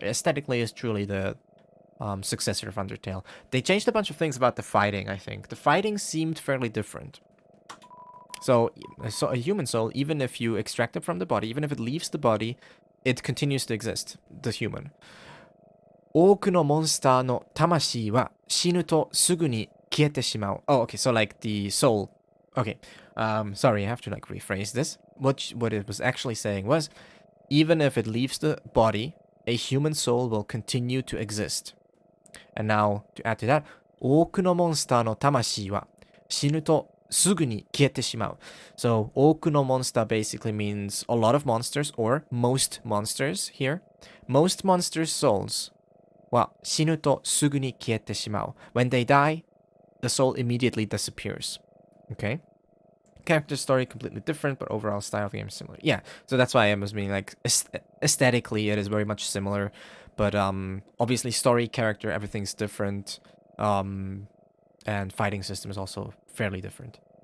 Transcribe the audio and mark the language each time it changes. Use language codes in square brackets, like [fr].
[en] Aesthetically is truly the successor of Undertale. They changed a bunch of things about the fighting, I think. The fighting seemed fairly different. So a human soul, even if you extract it from the body, even if it leaves the body, it continues to exist, the human. [ja] 多くのモンスターの魂は死ぬとすぐに消えてしまう. [en] Oh, okay, so like the soul. Okay, sorry, I have to like rephrase this. What it was actually saying was, even if it leaves the body, a human soul will continue to exist. And now, to add to that, [ja] 多くのモンスターの魂は死ぬとすぐに消えてしまう. [en] So, 多くのモンスター basically means a lot of monsters or most monsters here. Most monsters' souls [ja] は死ぬとすぐに消えてしまう. [en] When they die, the soul immediately disappears. Okay? Character story completely different, but overall style of the game is similar. Yeah, so that's why I was meaning like aesthetically it is very much similar, but obviously story, character, everything's different, and fighting system is also fairly different.